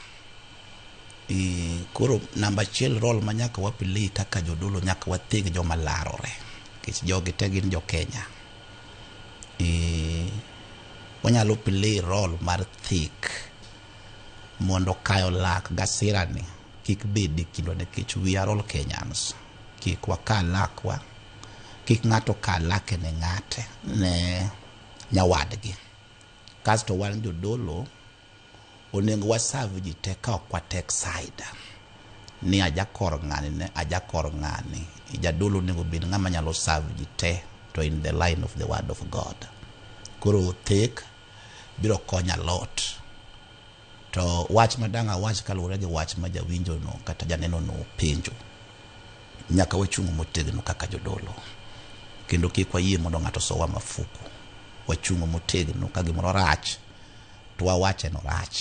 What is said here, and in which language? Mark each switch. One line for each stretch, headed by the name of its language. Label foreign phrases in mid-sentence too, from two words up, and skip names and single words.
Luo (Kenya and Tanzania): Koro namba achiel role ma nyaka wapili kaka jodolo nyaka watheg joma larore, kich jogi te gin jo Kenya. Wanyalo play role mar thik mondo kayo lak gasira ni kik bedi kindo nikech
English: we are all Kenyans.
Luo (Kenya and Tanzania): Kik waka lakwa, kik ng'ato ka lake ne ng'ate ne nyawadgi. Kasto wan jodolo onego wasav ji te ka ok watek side ni ajakor ng'ani ne ajakor ng'ani. Jadolo onego bed ng'ama nyalo serve ji te to
English: in the line of the word of God.
Luo (Kenya and Tanzania): Koro thek biro konya lot. To wach madanga wach kaluwore gi wach ma jawinjo no kata janeno no penjo, nyaka wachung' motegno kaka jodolo, kendo kik wayie mondo ng'ato sowa mafuku. Wachung' motegno ka gimoro rach to wawache no rach.